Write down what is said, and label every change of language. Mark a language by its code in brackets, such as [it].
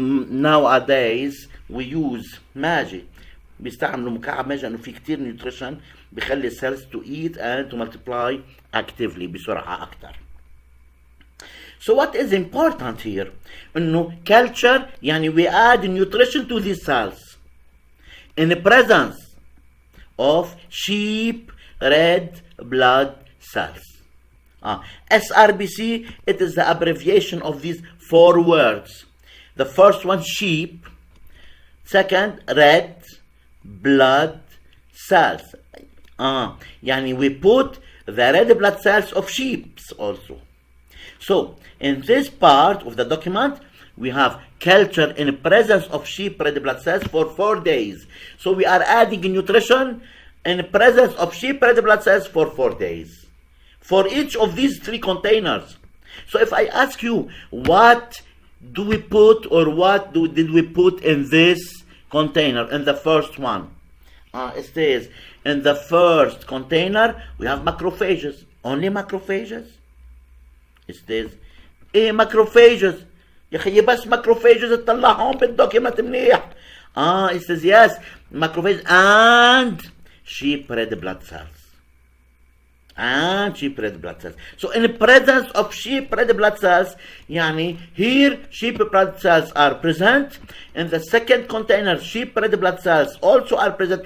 [en] Nowadays we use Maggi. [ar] بيستعملوا مكعب ماجي لأنه في كتير nutrition بيخلي [en] cells to eat and to multiply actively [ar] بسرعة أكتر. [en] So what is important here? إنه culture يعني we add nutrition to these cells in the presence of sheep red blood cells. SRBC, it is the abbreviation of these 4 words. The first one, sheep. Second, red blood cells. Yani we put the red blood cells of sheep also. So, in this part of the document, we have culture in the presence of sheep red blood cells for 4 days. So we are adding nutrition in the presence of sheep red blood cells for 4 days. For each of these 3 containers. So if I ask you, what do we put or what did we put in this container, in the first one, it says, in the first container, we have macrophages. Only macrophages? It says, [ar] ايه macrophages؟ يا خيي بس macrophages تطلعهم بالدوكيمنت منيح. [en] It says yes, macrophages and sheep red blood cells. And sheep red blood cells. So in the presence of sheep red blood cells, يعني here sheep blood cells are present. In the second container, sheep red blood cells also are present.